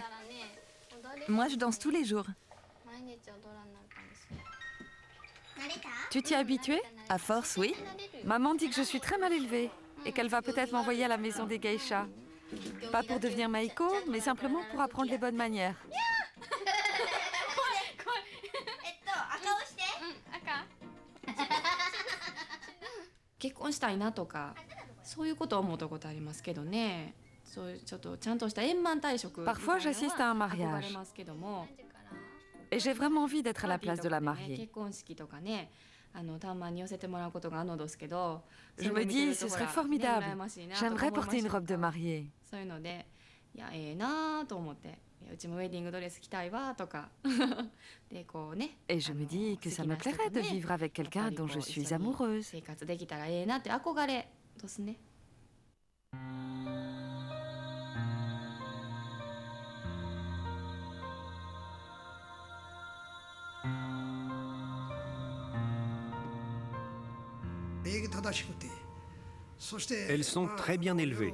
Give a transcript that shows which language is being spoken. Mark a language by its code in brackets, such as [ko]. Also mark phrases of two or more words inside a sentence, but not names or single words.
[fr] Moi, je danse tous les jours. Tu t'y es habituée? À force, oui. Maman dit que je suis très mal élevée et qu'elle va peut-être m'envoyer à la maison des geishas. Pas pour devenir Maiko, mais simplement pour apprendre les bonnes manières. [ja] 結婚したいなとかそういうことを思ったことありますけどね。そういうちょっとちゃんとした円満退職みたいなのは [fr] Parfois, j'assiste à un [ja] 憧 [fr] mariage [ja] れますけども。 [fr] et j'ai vraiment envie d'être à la place de la [ja] パーティーとかね [fr] mariée. [ja] 結婚式とかね、たまに寄せてもらうことがあるのですけど、 [fr] Je me dis, ce serait formidable. J'aimerais porter une robe de mariée. [ja] そういうので、いやええなと思って、うちもウェディングドレス着たいわとか、でこうね。 [fr] Et je me dis que ça me plairait de vivre avec quelqu'un dont je suis amoureuse. [ja] 生活できたらええなって憧れですね。 [fr] Elles sont très bien élevées.